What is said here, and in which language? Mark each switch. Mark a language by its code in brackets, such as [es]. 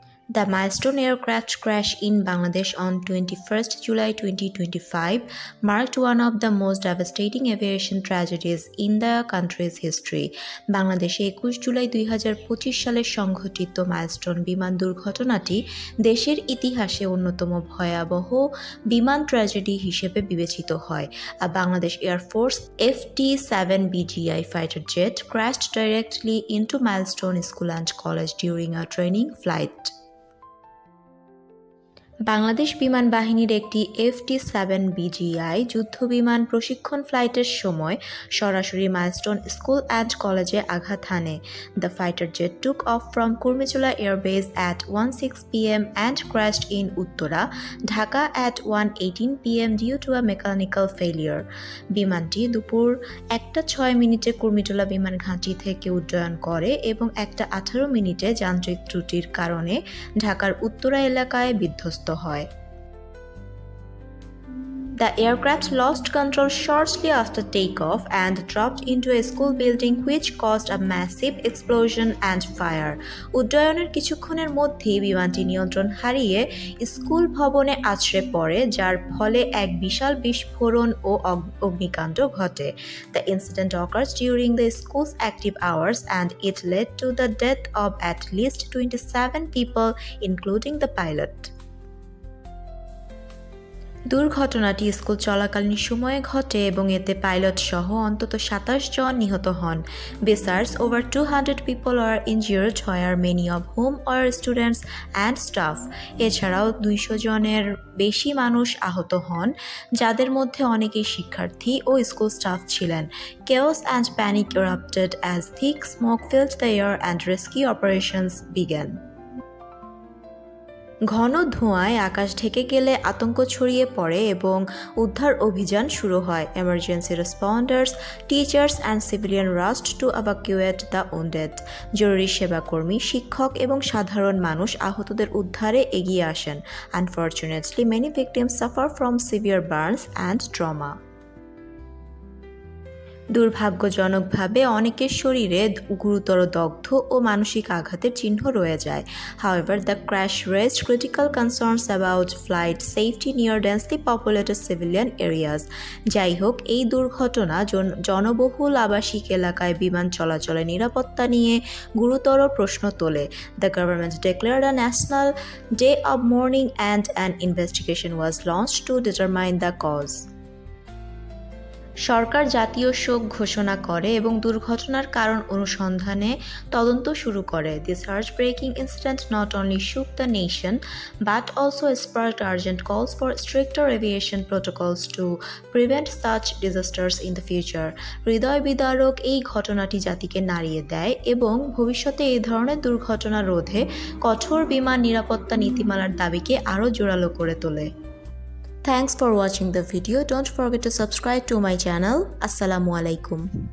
[en] The Milestone aircraft crash in Bangladesh on 21st July 2025 marked one of the most devastating aviation tragedies in the country's history. [bn] বাংলাদেশে 21 জুলাই 2025 সালে সংঘটিত milestone বিমান দুর্ঘটনাটি দেশের ইতিহাসে অন্যতম ভয়াবহ বিমান ট্র্যাজেডি হিসেবে বিবেচিত হয়। [en] A Bangladesh Air Force FT-7BGI fighter jet crashed directly into Milestone School and College during a training flight. [bn] Bangladesh বিমান বাহিনীর একটি FT-7BGI যুদ্ধবিমান প্রশিক্ষণ ফ্লাইটের সময় সরাসরি মাইলস্টোন স্কুল অ্যান্ড কলেজে আঘাত হানে। [en] The fighter jet took off from Kurmijola Air Base at 1:06 p.m. and crashed in Uttara, Dhaka at 1:18 p.m. due to a mechanical failure. [bn] বিমানটি দুপুর 1:06 কুর্মিটোলা বিমান ঘাঁটি থেকে উড্ডয়ন করে এবং 1:18 যান্ত্রিক ত্রুটির কারণে ঢাকার উত্তরা এলাকায় বিধ্বস্ত হয়। [en] The aircraft lost control shortly after takeoff and dropped into a school building which caused a massive explosion and fire. [bn] উড্ডয়নের কিছুক্ষণের মধ্যেই বিমানটি নিয়ন্ত্রণ হারিয়ে স্কুল ভবনে আছড়ে পড়ে, যার ফলে এক বিশাল বিস্ফোরণ ও অগ্নিকাণ্ড ঘটে। [en] The incident occurs during the school's active hours and it led to the death of at least 27 people, including the pilot. [bn] দুর্ঘটনাটি স্কুল চলাকালীন সময়ে ঘটে এবং এতে পাইলট সহ অন্তত 27 জন নিহত হন। [en] Besides, over 200 people are injured, where many of whom are students and staff. [bn] এছাড়াও 200 জনের বেশি মানুষ আহত হন, যাদের মধ্যে অনেকেই শিক্ষার্থী ও স্কুল স্টাফ ছিলেন। [en] Chaos and panic erupted as thick smoke filled the air and rescue operations began. [bn] ঘন ধোঁয়ায় আকাশ ঢেকে গেলে আতঙ্ক ছড়িয়ে পড়ে এবং উদ্ধার অভিযান শুরু হয়। [en] Emergency responders, teachers and civilians rushed to evacuate the wounded. [bn] জরুরি সেবাকর্মী, শিক্ষক এবং সাধারণ মানুষ আহতদের উদ্ধারে এগিয়ে আসেন। [en] Unfortunately, many victims suffer from severe burns and trauma. [bn] দুর্ভাগ্যজনকভাবে অনেকের শরীরে গুরুতর দগ্ধ ও মানসিক আঘাতের চিহ্ন রয়ে যায়। [en] However, the crash raised critical concerns about flight safety near densely populated civilian areas. [bn] যাই হোক, এই দুর্ঘটনা জনবহুল আবাসিক এলাকায় বিমান চলাচলের নিরাপত্তা নিয়ে গুরুতর প্রশ্ন তোলে। [en] The government declared a national day of mourning and an investigation was launched to determine the cause. [bn] সরকার জাতীয় শোক ঘোষণা করে এবং দুর্ঘটনার কারণ অনুসন্ধানে তদন্ত শুরু করে। [en] This heartbreaking incident not only shook the nation but also sparked urgent calls for stricter aviation protocols to prevent such disasters in the future. [bn] হৃদয় বিদারক এই ঘটনাটি জাতিকে নাড়িয়ে দেয় এবং ভবিষ্যতে এই ধরনের দুর্ঘটনা রোধে কঠোর বিমান নিরাপত্তা নীতিমালার দাবিকে আরও জোরালো করে তোলে। [en] Thanks for watching the video. Don't forget to subscribe to my channel. Assalamu alaikum.